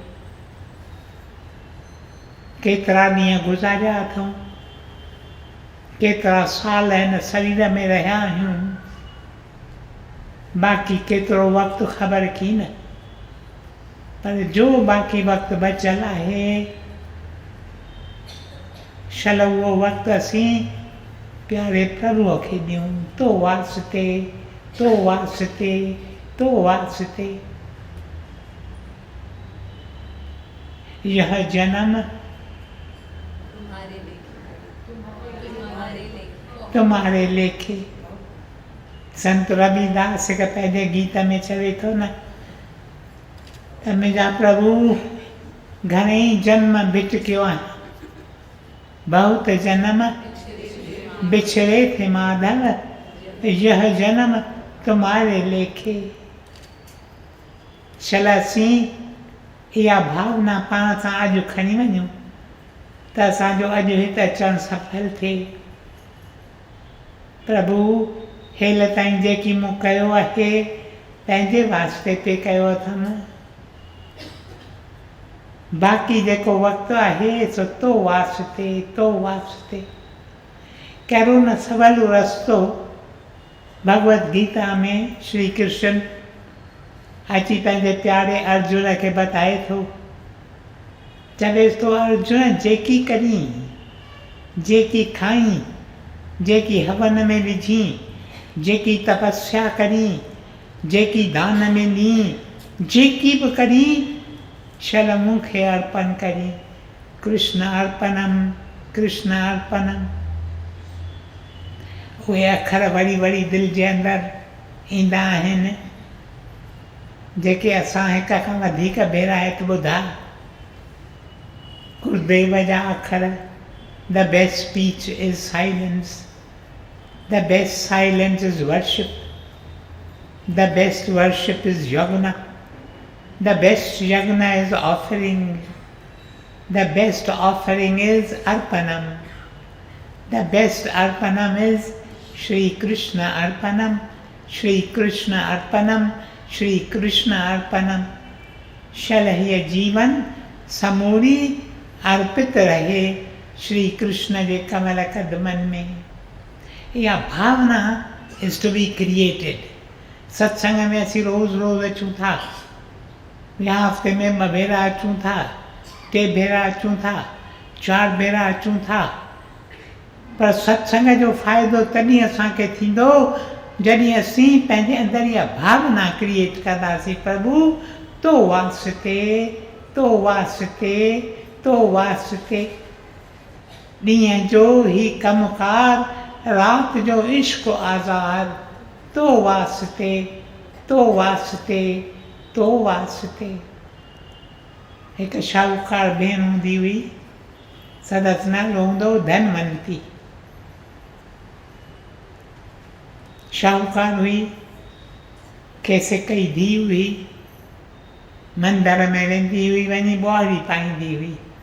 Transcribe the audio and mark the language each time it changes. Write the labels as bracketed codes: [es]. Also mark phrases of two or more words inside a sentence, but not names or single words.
[sd] केतिरा ॾींहं गुज़ारिया अथऊं, केतिरा साल हिन शरीर में रहिया आहियूं, बाक़ी केतिरो वक़्तु ख़बर की न। पर जो बाक़ी वक़्तु बचियल आहे, शल उहो वक़्तु असीं प्यारे प्रभुअ खे ॾियूं तो वास्ते तो वास्ते तो वास्ते। [hi] यह जन्म तुम्हारे लेखे। [sd] संत रविदास हिकु पंहिंजे गीत में चवे थो न त मुंहिंजा प्रभु घणेई जन्म भिटकियो आहे, [hi] बहुत जन्म बिछड़े थे माधव, यह जन्म तुम्हारे लेखे। [sd] चल असीं इहा भावना पाण सां अॼु खणी वञूं त असांजो अॼु हिते अचणु सफल थिए। प्रभु हेल ताईं जेकी मूं कयो आहे पंहिंजे वास्ते पे कयो अथमि, बाक़ी जेको वक़्तु आहे सो तो वास्ते तो वास्ते। कहिड़ो न सवलो रस्तो भगवत गीता में श्री कृष्ण अची पंहिंजे प्यारे अर्जुन खे बताए थो। चवेसि थो अर्जुन जेकी करी, जेकी खाई, जेकी हवन में विझी, जेकी तपस्या करी, जेकी दान में ॾी, जेकी बि करी शल मूंखे अर्पण करी। [sa] कृष्ण अर्पणम कृष्ण अर्पणम। [sd] उहे अखर वरी वरी दिलि जे अंदरि ईंदा आहिनि जेके असां हिक खां वधीक भेरा हिते ॿुधा। गुरुदेव जा अखर [en] the best speech is silence, the best silence is worship, the best worship is yagna, the best yagna is offering, the best offering is arpanam, the best arpanam is Shri Krishna arpanam, Shri Krishna arpanam, Shri Krishna arpanam। [sd] शल हीअ जीवन समूरी अर्पित रहे श्री कृष्ण जे कमल कदमनि में। इहा भावना [en] is to be created. [sd] सत्संग में असीं रोज़ रोज़ अचूं था, या हफ़्ते में 2 भेरा अचूं था, 3 भेरा अचूं था, 4 भेरा अचूं था, पर सत्संग जो फ़ाइदो तॾहिं असांखे थींदो जॾहिं असीं पंहिंजे अंदरि इहा भावना क्रिएट कंदासीं, प्रभु तो वास्ते तो वास्ते तो वास्ते। ॾींहं जो ही कमकार, राति जो इश्क आज़ाद, तो वास्ते तो वास्ते तो वास्ते। हिकु शाहूकार भेण हूंदी हुई, संदसि नालो हूंदो धनवंती। शाहूकार हुई, खेसि हिकु धीउ हुई, मंदर में वेंदी हुई, वञी ॿुआरी पाईंदी हुई।